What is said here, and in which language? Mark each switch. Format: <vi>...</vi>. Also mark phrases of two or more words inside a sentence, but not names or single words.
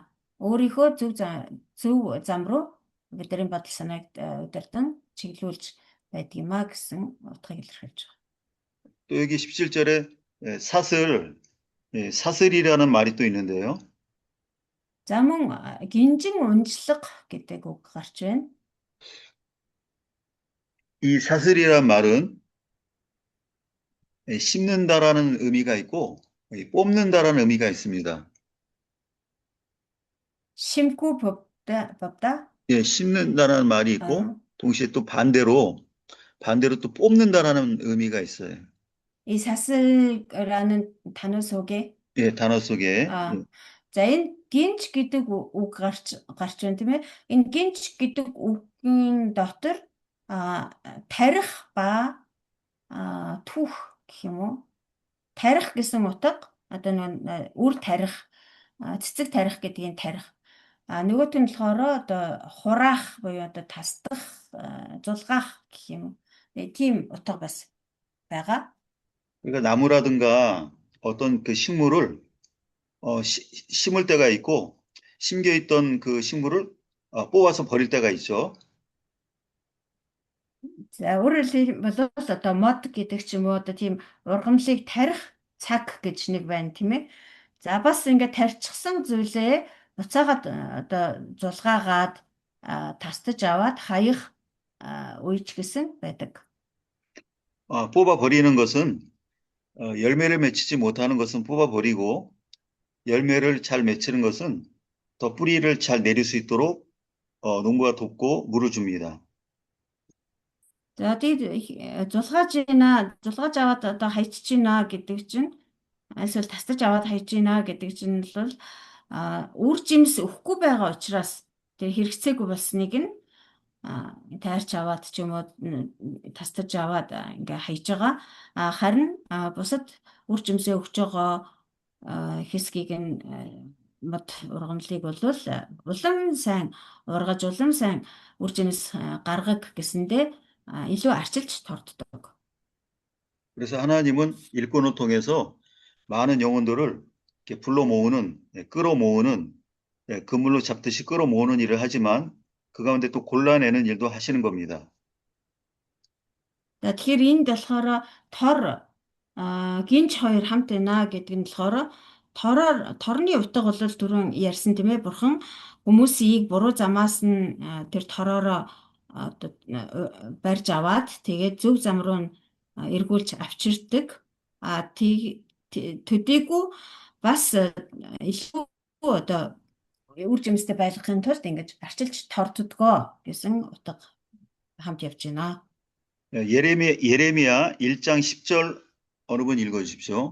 <mn>Өөрийнхөө зөв зам руу бидний бодол санааг удирдан чиглүүлж байдаг юм аа гэсэн утгыг илэрхийлж байгаа.</mn> <ko>또 여기 17절에 사슬이라는 말이 또 있는데요.</ko> <mn>За мөн гинжин унжлага гэдэг үг гарч байна.</mn> <ko>이 사슬이란 말은 씹는다라는 의미가 있고 뽑는다라는 의미가 있습니다. Шимхүү бовда. 예, 씹는다라는 말이 있고 동시에 또 반대로 또 뽑는다라는 의미가 있어요. 이 사슬이라는 단어 속에 예, 단어 속에.</ko> <mn>За энэ гинж гэдэг үг гарч байна тийм ээ. Энэ гинж гэдэг үгийн дотор тарих ба түүх гэх юм уу? Тарих гэсэн утга одоо нэг үр тарих, цэцэг тарих гэдгийг тарих. Нөгөөт нь болохоор одоо хураах буюу одоо тасдах, зулгаах гэх юм уу? Тийм утга бас байгаа.</mn> <ko>그러니까 나무라든가 어떤 그 식물을 심을 때가 있고 심겨 있던 그 식물을 뽑아서 버릴 때가 있죠.</ko> <mn>За өөрөөр хэлбэл одоо мод гэдэг ч юм уу одоо тийм ургамлыг тарих цаг гэж нэг байна тийм ээ. За бас ингээд тарьчихсан зүйлээ буцаагаад одоо зулгаагаад тастаж аваад хаях үеч гэсэн байдаг.</mn> <ko>뽑아 버리는 것은 열매를 맺히지 못하는 것은 뽑아 버리고 열매를 잘 맺히는 것은 더 뿌리를 잘 내릴 수 있도록 농부가 돕고 물을 줍니다.</ko> <mn>За тэгээд зулгааж аваад одоо хайчиж гинэ гэдэг чинь эсвэл тастаж аваад хайж гинэ гэдэг чинь бол үр жимс өгөхгүй байгаа учраас тэр хэрэгцээгүй болсныг нь тайрч аваад ч юм уу тастаж аваад ингээ хайж байгаа. Харин бусад үр жимсээ өгч байгаа хэсгийг нь мод ургамлыг бол улам сайн ургаж, улам сайн үр жимс гаргах гэсэндээ илүү арчилж торддог.</mn> <ko>그래서 하나님은 일꾼을 통해서 많은 영혼들을 이렇게 불러 모으는, 끌어모으는, 그물로 잡듯이 끌어모으는 일을 하지만 그 가운데 또 골라내는 일도 하시는 겁니다.</ko> <mn>Тэгэхээр энд болохоор тор гинж хоёр хамт байна гэдэг нь болохоор торны утга бол түрүүн ярьсан тийм ээ, бурхан хүмүүсийг буруу замаас нь тэр тороор одоо барьж аваад тэгээд зөв зам руу нь эргүүлж авчирдаг. Төдийгүй бас илүү одоо үр жимстэй байлгахын тулд ингэж арчилж торддгоо гэсэн утга хамт явж байна.</mn> <ko>예레미야 1장 10절 어느 분 읽어주십시오.</ko>